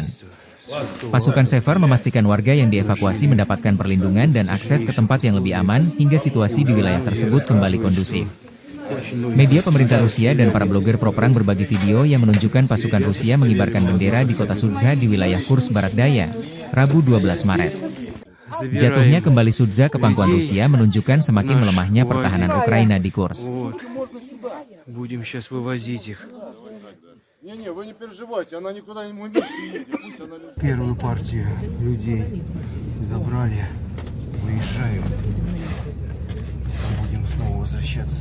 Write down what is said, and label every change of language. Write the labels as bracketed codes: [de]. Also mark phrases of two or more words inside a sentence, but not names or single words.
[id] Pasukan Sever memastikan warga yang dievakuasi mendapatkan perlindungan dan akses ke tempat yang lebih aman hingga situasi di wilayah tersebut kembali kondusif. Media pemerintah Rusia dan para blogger pro-perang berbagi video yang menunjukkan pasukan Rusia mengibarkan bendera di kota Sudza di wilayah Kursk Barat Daya, Rabu 12 Maret. Jatuhnya kembali Sudza ke pangkuan Rusia menunjukkan semakin melemahnya pertahanan Ukraina di Kursk. [ru] Первую партию людей забрали, выезжаем, будем снова возвращаться.